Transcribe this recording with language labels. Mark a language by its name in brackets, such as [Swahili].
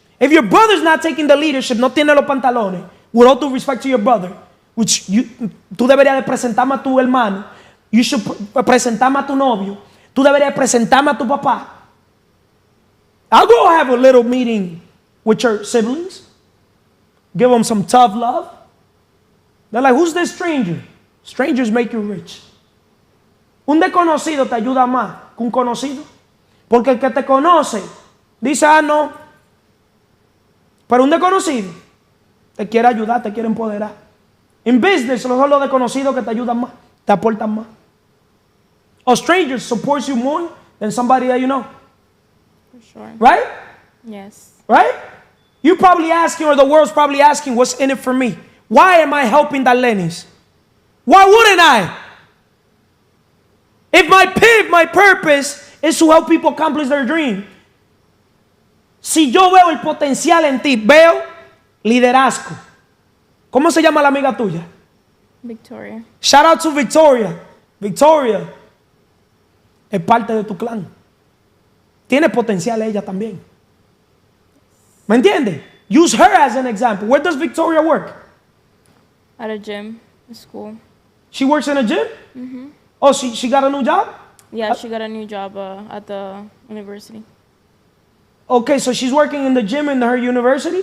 [English] If your brother's not taking the leadership, [Spanish] no tiene los pantalones, [English] with all due respect to your brother, which [Spanish] tú deberías de presentarme a tu hermano, [English] you should [Spanish] presentarme a tu novio, tú deberías presentarme a tu papá. [English] I'll go have a little meeting with your siblings. Give them some tough love. They're like, who's this stranger? Strangers make you rich. [Spanish] Un desconocido te ayuda más que un conocido. Porque el que te conoce dice, no, Pero un desconocido te quiere ayudar, te quiere empoderar. En business, son los desconocidos que te ayudan más, te aportan más. [English] A stranger supports you more than somebody that you know. For sure. Right? Yes. Right? You're probably asking, or the world's probably asking, what's in it for me? Why am I helping Darlenis? Why wouldn't I? If my purpose is to help people accomplish their dream. [Spanish] Si yo veo el potencial en ti, veo liderazgo. ¿Cómo se llama la amiga tuya? Victoria. [English] Shout out to Victoria. [Spanish] Victoria es parte de tu clan. Tiene potencial ella también. ¿Me entiende? [English] Use her as an example. Where does Victoria work? At a gym, a school. She works in a gym? Mm-hmm. Oh, she got a new job? Yeah, she got a new job at the university. Okay, so she's working in the gym in her university?